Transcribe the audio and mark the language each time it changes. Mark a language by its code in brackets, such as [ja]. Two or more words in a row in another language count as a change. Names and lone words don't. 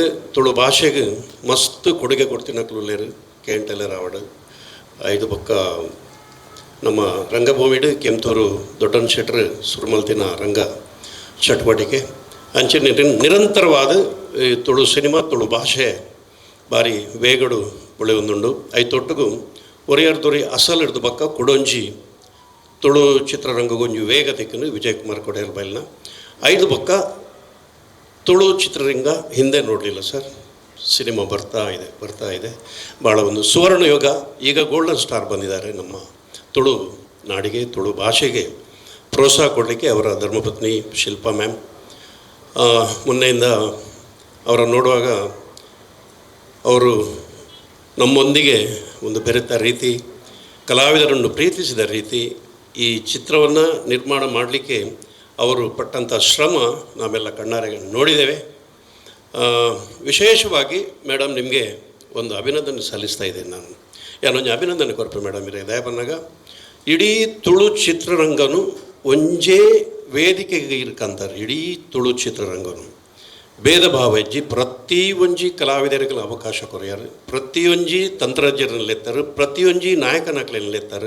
[tcy] ತುಳು ಭಾಷೆಗೆ ಮಸ್ತ್ ಕೊಡುಗೆ ಕೊಡ್ತಿನಕ್ಲೇರು ಕೇಂಟೆಲ್ಲರ್ ಆವಡು ಐದು ಪಕ್ಕ ನಮ್ಮ ರಂಗಭೂಮಿಡು ಕೆಂತೂರು ದೊಡ್ಡನ ಶೆಟ್ರ್ ಸುರುಮಲ್ತಿನ ರಂಗ ಚಟುವಟಿಕೆ ಅಂಚೆ ನಿರಂತರವಾದ ತುಳು ಸಿನಿಮಾ, ತುಳು ಭಾಷೆ ಭಾರಿ ವೇಗಡು ಉಳಿಯೊಂದುಂಡು. ಐತೊಟ್ಟಿಗೂ ಒರಿಯರ್ದೊರಿ ಅಸಲ್ ಹಿಡ್ದು ಪಕ್ಕ ಕೊಡೊಂಜಿ ತುಳು ಚಿತ್ರರಂಗಗೊಂಜಿ ವೇಗ ತೆಕ್ಕನು ವಿಜಯ್ ಕುಮಾರ್ ಕೊಡೆಯಲ್ ಬೈಲ್ನ ಐದು ಪಕ್ಕ [kn] ತುಳು ಚಿತ್ರರಂಗ ಹಿಂದೆ ನೋಡಲಿಲ್ಲ ಸರ್. ಸಿನಿಮಾ ಬರ್ತಾ ಇದೆ ಭಾಳ ಒಂದು ಸುವರ್ಣ ಯುಗ. ಈಗ ಗೋಲ್ಡನ್ ಸ್ಟಾರ್ ಬಂದಿದ್ದಾರೆ ನಮ್ಮ ತುಳು ನಾಡಿಗೆ, ತುಳು ಭಾಷೆಗೆ ಪ್ರೋತ್ಸಾಹ ಕೊಡಲಿಕ್ಕೆ ಅವರ ಧರ್ಮಪತ್ನಿ ಶಿಲ್ಪಾ ಮ್ಯಾಮ್. ಮೊನ್ನೆಯಿಂದ ಅವರನ್ನು ನೋಡುವಾಗ ಅವರು ನಮ್ಮೊಂದಿಗೆ ಒಂದು ಬೆರೆತ ರೀತಿ, ಕಲಾವಿದರನ್ನು ಪ್ರೀತಿಸಿದ ರೀತಿ, ಈ ಚಿತ್ರವನ್ನು ನಿರ್ಮಾಣ ಮಾಡಲಿಕ್ಕೆ ಅವರು ಪಟ್ಟಂಥ ಶ್ರಮ ನಾವೆಲ್ಲ ಕಣ್ಣಾರೆ ನೋಡಿದ್ದೇವೆ. ವಿಶೇಷವಾಗಿ ಮೇಡಮ್ ನಿಮಗೆ ಒಂದು ಅಭಿನಂದನೆ ಸಲ್ಲಿಸ್ತಾ ಇದ್ದೇನೆ ನಾನು. [tcy] ಯಾನೊಂದು ಅಭಿನಂದನೆ ಕೊರಪೆ ಮೇಡಮ್ ಇರೇ ದಯಪನ್ನಾಗ ಇಡೀ ತುಳು ಚಿತ್ರರಂಗನು ಒಂಜೇ ವೇದಿಕೆಗೆ ಇರ್ಕಂತಾರೆ. ಇಡೀ ತುಳು ಚಿತ್ರರಂಗನು ಭೇದ ಭಾವ ಇಜ್ಜಿ ಪ್ರತಿಯೊಂಜಿ ಕಲಾವಿದರಿಗೆ ಅವಕಾಶ ಕೊರೆಯಾರು, ಪ್ರತಿಯೊಂಜಿ ತಂತ್ರಜ್ಞರನ್ನೆತ್ತಾರೆ, ಪ್ರತಿಯೊಂಜಿ ನಾಯಕನಕ್ಲೆನ್ನೆತ್ತಾರೆ.